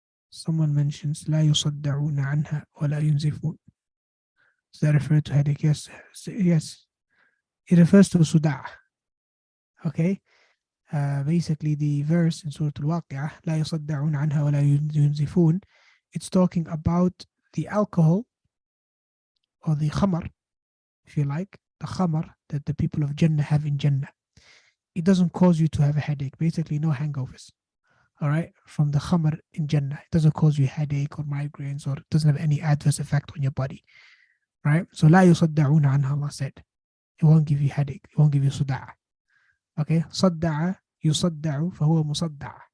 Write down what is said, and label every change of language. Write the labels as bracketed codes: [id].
[en] Someone mentions [ar] لا يصدعون عنها ولا ينزفون. [en] Does that refer to headache? Yes. Yes. It refers to suda'. Okay. Basically, the verse in Surah Al-Waqi'ah, [ar] لا يصدعون عنها ولا ينزفون, [en] it's talking about the alcohol or the khamar, if you like, the khamar that the people of Jannah have in Jannah. It doesn't cause you to have a headache. Basically, no hangovers. All right, from the khamar in Jannah, it doesn't cause you headache or migraines, or it doesn't have any adverse effect on your body. Right? So [ar] لا يصدعون عنها, [en] Allah said. It won't give you headache. It won't give you صداع. [ar] Okay, صدع يصدع فهو مصدع.